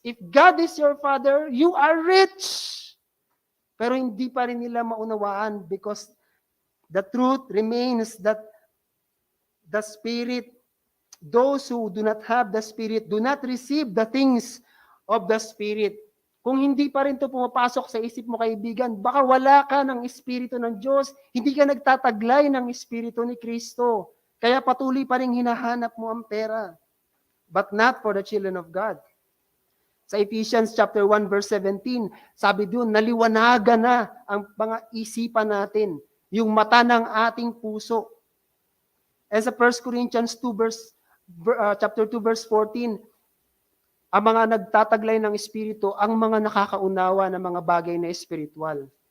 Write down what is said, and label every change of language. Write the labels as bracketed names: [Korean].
[English] If God is your Father, you are rich. [Filipino] Pero hindi pa rin nila maunawaan [English] because the truth remains that the Spirit, those who do not have the Spirit, do not receive the things of the Spirit. [Filipino] Kung hindi pa rin ito pumapasok sa isip mo, kaibigan, baka wala ka ng Espiritu ng Diyos, hindi ka nagtataglay ng Espiritu ni Kristo. Kaya patuloy pa rin hinahanap mo ang pera. [English] But not for the children of God. [Filipino] Sa Ephesians chapter 1 verse 17, sabi doon, naliwanagan na ang mga isipan natin, yung mata ng ating puso. And sa 1 Corinthians 2 chapter 2 verse 14, ang mga nagtataglay ng Espiritu, ang mga nakakaunawa ng mga bagay na espiritual.